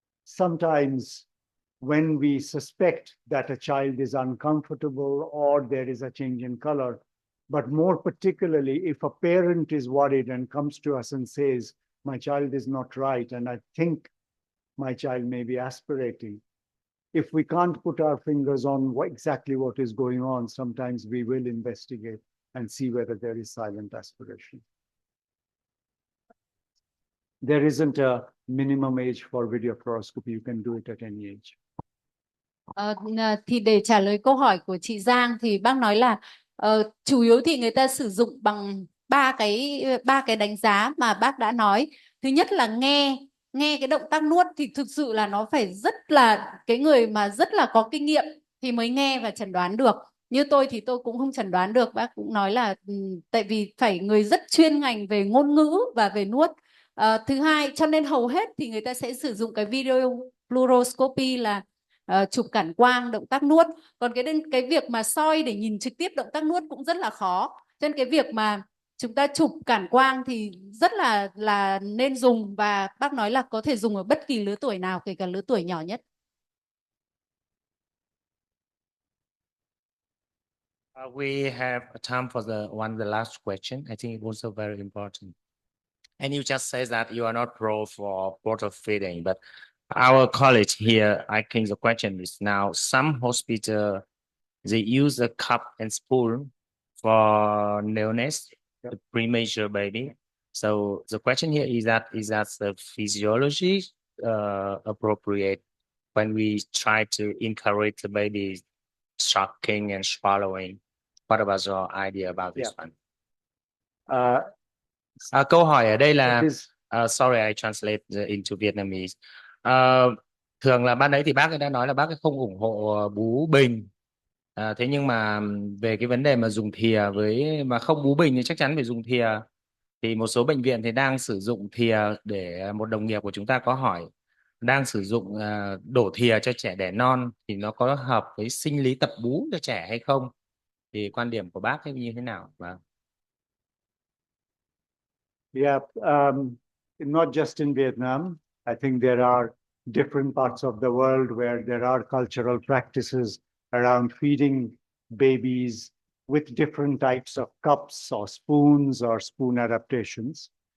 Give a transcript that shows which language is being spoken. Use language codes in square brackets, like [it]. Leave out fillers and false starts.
[en] Sometimes when we suspect that a child is uncomfortable or there is a change in color, but more particularly if a parent is worried and comes to us and says, my child is not right and I think my child may be aspirating. If we can't put our fingers on exactly what is going on, sometimes we will investigate and see whether there is silent aspiration. There isn't a minimum age for video fluoroscopy. You can do it at any age. [vi] Thì để trả lời câu hỏi của chị Giang thì bác nói là chủ yếu thì người ta sử dụng bằng ba cái đánh giá mà bác đã nói. Thứ nhất là nghe cái động tác nuốt thì thực sự là nó phải rất là cái người mà rất là có kinh nghiệm thì mới nghe và chẩn đoán được. Như tôi thì tôi cũng không chẩn đoán được, bác cũng nói là tại vì phải người rất chuyên ngành về ngôn ngữ và về nuốt. Thứ hai, cho nên hầu hết thì người ta sẽ sử dụng cái video fluoroscopy là chụp cản quang động tác nuốt. Còn cái việc mà soi để nhìn trực tiếp động tác nuốt cũng rất là khó. Cho nên cái việc mà chúng ta chụp cản quang thì rất là nên dùng, và bác nói là có thể dùng ở bất kỳ lứa tuổi nào, kể cả lứa tuổi nhỏ nhất. [en] We have time for the last question. I think it was also very important. And you just say that you are not pro for bottle feeding, but our college here, I think the question is now some hospital, they use a cup and spoon for neonates, the premature baby. So the question here is that the physiology appropriate when we try to encourage the baby sucking and swallowing? What about your idea about this one? [vi] Câu hỏi ở đây là [en] sorry, I translate into Vietnamese. [vi] Thường là ban đấy thì bác ấy đã nói là bác ấy không ủng hộ bú bình. Thế nhưng mà về cái vấn đề mà dùng thìa mà không bú bình thì chắc chắn phải dùng thìa. Thì một số bệnh viện thì đang sử dụng thìa, để một đồng nghiệp của chúng ta có hỏi đang sử dụng đổ thìa cho trẻ đẻ non thì nó có hợp với sinh lý tập bú cho trẻ hay không? Thì quan điểm của bác ấy như thế nào? [en] Yeah, not just in Vietnam. I think there are different parts of the world where there are cultural practices around feeding babies with different types of cups or spoons or spoon adaptations.